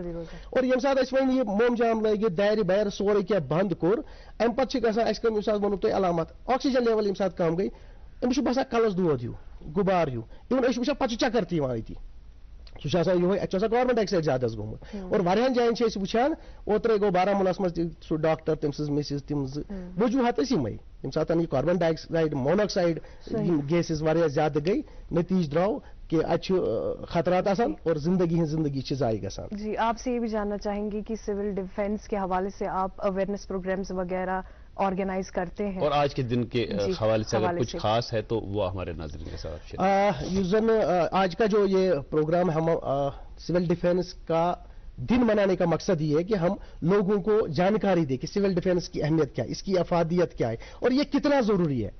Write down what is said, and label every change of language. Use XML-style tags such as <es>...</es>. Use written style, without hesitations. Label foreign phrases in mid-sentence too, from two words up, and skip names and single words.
<ks>اور ییٚمہِ ساتہٕ اَسہِ وۄنۍ یہِ مومجام لٲگِتھ دارِ بارِ سورُے کینٛہہ بنٛد کوٚر امہِ پتہٕ چھِ گژھان اَسہِ کٲم ییٚمہِ ساتہٕ ووٚنوُ تۄہہِ علامات</ks> <en>oxygen level</en> <ks>ییٚمہِ ساتہٕ کم گٔے أمِس چھُ باسان کلس دود ہیوٗ غُبار ہیوٗ اِوٕن أسۍ چھِ وٕچھان پتہٕ چھُ چکر تہِ یِوان أتی سُہ چھُ آسان یِہوے اَتہِ چھُ آسان</ks> <en>carbon dioxide</en> <ks>زیادٕ حظ گوٚمُت. اور واریاہن جاین چھِ أسۍ وٕچھان اوترے گوٚو بارہمولاہس منٛز تہِ سُہ ڈاکٹر تٔمۍ سٕنٛز مِسِز تِم زٕ وجوٗہات ٲسۍ یِمے ییٚمہِ ساتہٕ یہِ</ks> <en>carbon dioxide monoxide</en> <ks>یِم گیسز واریاہ زیادٕ گٔے نتیٖجہٕ درٛاو کہ اَتہِ چھُ خطرات آسان اور زندگی ہٕنٛز زندگی چھِ ضایع گژھان.</ks> <ur>جی آپ سے یہ بھی جاننا چاہیں گے کہ</ur> <en>civil defence</en> <ur>کے حوالے سے آپ</ur> <en>awareness programmes</en> <ur>وغیرہ آرگنائز کرتے ہیں اور آج کے دن کے حوالے سے اگر کچھ خاص ہے تو وہ ہمارے ناظرین کے ساتھ</ur> <ks>یُس زن</ks> <ur>آج کا جو یہ پروگرام ہم</ur> <en>civil defence</en> <ur>کا دن منانے کا مقصد یہ ہے کہ ہم لوگوں کو جانکاری دیں کہ</ur> <en>civil defence</en> <ur>کی اہمیت کیا ہے اس کی افادیت کیا ہے اور یہ کتنا ضروری ہے.</ur>